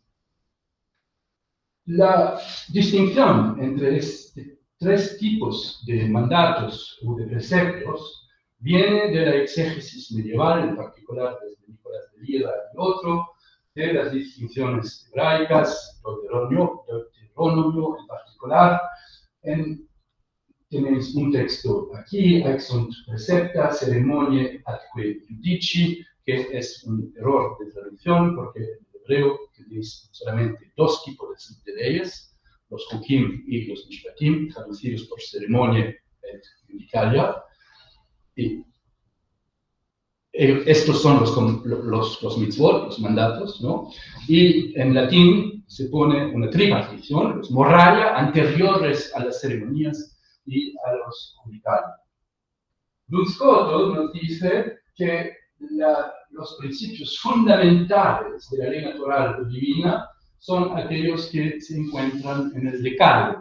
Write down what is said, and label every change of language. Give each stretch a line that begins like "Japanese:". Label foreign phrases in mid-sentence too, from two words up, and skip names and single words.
Spanish: La distinción entre estos tres tipos de mandatos o de preceptos viene de la exégesis medieval, en particular desde Nicolás de Lira y otro, de las distinciones hebraicas, Deuteronomio en particular. Tenéis un texto aquí,
Latin: ex sunt precepta, ceremoniae atque judici,
Spanish: que es un error de traducción, porque en hebreo tenéis solamente dos tipos de leyes, los hukim y los mishpatim, traducidos por
Latin: ceremonia et judicalia.
Spanish: Y estos son los mitzvot, los mandatos, ¿no? Y en latín se pone una tripartición, los moralia, anteriores a las ceremonias y a los judicales. Duns Scotus nos dice que los principios fundamentales de la ley natural o divina son aquellos que se encuentran en el decálogo.